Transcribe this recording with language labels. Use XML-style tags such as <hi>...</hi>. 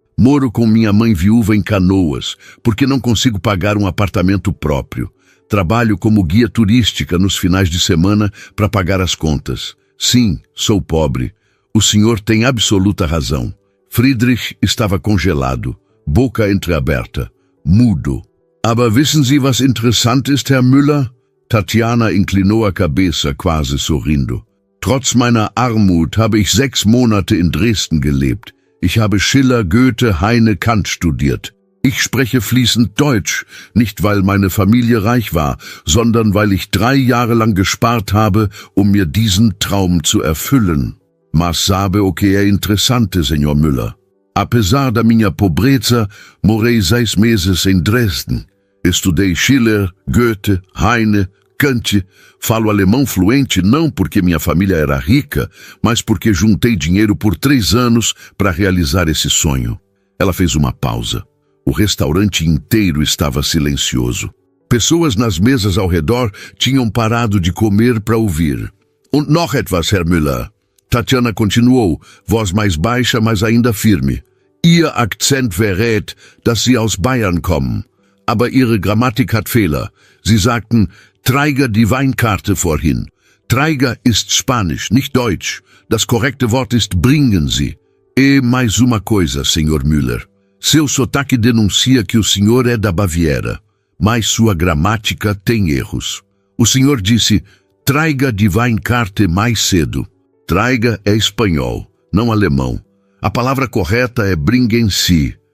<pt>Moro com minha mãe viúva em Canoas, porque não consigo pagar um apartamento próprio. Trabalho como guia turística nos finais de semana para pagar as contas. Sim, sou pobre. O senhor tem absoluta razão. Friedrich estava congelado, boca entreaberta, mudo.</pt> <de>Aber wissen Sie, was interessant ist, Herr Müller?</de> <pt>Tatiana inclinou a cabeça, quase sorrindo.</pt> <de>Trotz meiner Armut habe ich 6 Monate in Dresden gelebt. Ich habe Schiller, Goethe, Heine, Kant studiert. Ich spreche fließend Deutsch, nicht weil meine Familie reich war, sondern weil ich 3 Jahre lang gespart habe, um mir diesen Traum zu erfüllen.</de> <pt>Mas sabe o que é interessante, senhor Müller? Apesar da minha pobreza, morei 6 meses em Dresden. Estudei Schiller, Goethe, Heine, Kant. Falo alemão fluente não porque minha família era rica, mas porque juntei dinheiro por 3 anos para realizar esse sonho. Ela fez uma pausa. O restaurante inteiro estava silencioso. Pessoas nas mesas ao redor tinham parado de comer para ouvir.</pt> <de>Und noch etwas, Herr Müller.</de> <pt>Tatiana continuou, voz mais baixa, mas ainda firme.</pt> <de>Ihr Akzent verrät, dass Sie aus Bayern kommen. Aber Ihre Grammatik hat Fehler. Sie sagten, Träger die Weinkarte vorhin. Träger ist Spanisch, nicht Deutsch. Das korrekte Wort ist bringen Sie.</de> <pt>E mais uma coisa, senhor Müller. Seu sotaque denuncia que o senhor é da Baviera, mas sua gramática tem erros. O senhor disse,</pt> <de>Träger die Weinkarte</de> <pt>mais cedo. Träger é espanhol, não alemão. A palavra correta é</pt> <de>bringen Sie.</de>